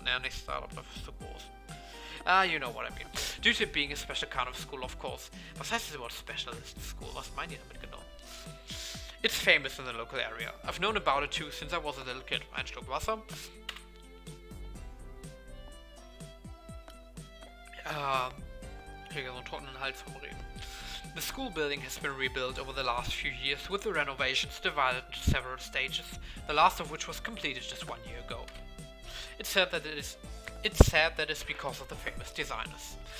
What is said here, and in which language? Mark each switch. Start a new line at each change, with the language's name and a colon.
German: Naja, nicht Startup, dafür ist zu groß.
English: You know what I mean. Due to it being a special kind of school, of course.
German: Was heißt das überhaupt Specialist School? Was meint ihr damit genau?
English: It's famous in the local area. I've known about it too since I was a little kid.
German: Ein Schluck Wasser. Ich kriege so einen trockenen Hals vom Reden.
English: The school building has been rebuilt over the last few years, with the renovations divided into several stages, the last of which was completed just 1 year ago. It's said that it's because of the famous designers.